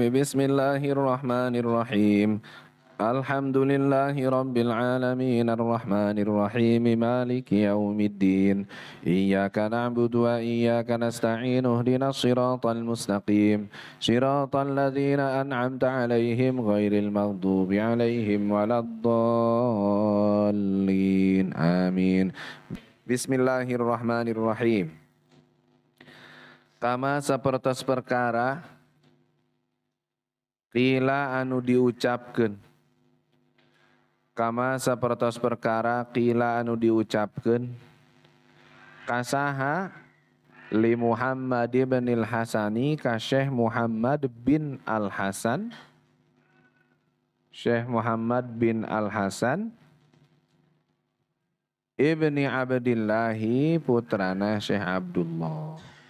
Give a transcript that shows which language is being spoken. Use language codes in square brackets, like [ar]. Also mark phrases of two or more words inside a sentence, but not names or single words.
[ar] بسم الله الرحمن الرحيم. الحمد لله رب العالمين الرحمن الرحيم مالك يوم الدين إياك نعبد وإياك نستعين اهدنا الصراط المستقيم صراط الذين أنعمت عليهم غير المغضوب عليهم ولا الضالين آمين. بسم الله الرحمن الرحيم. [su] Kama sapertos perkara qila anu diucapkeun. Kama sapertos perkara qila anu diucapkeun kasaha li Muhammad ibn al-Hasani ka Syekh Muhammad bin Al-Hasan, Syekh Muhammad bin Al-Hasan ibni Abdillahi putrana Syekh Abdullah.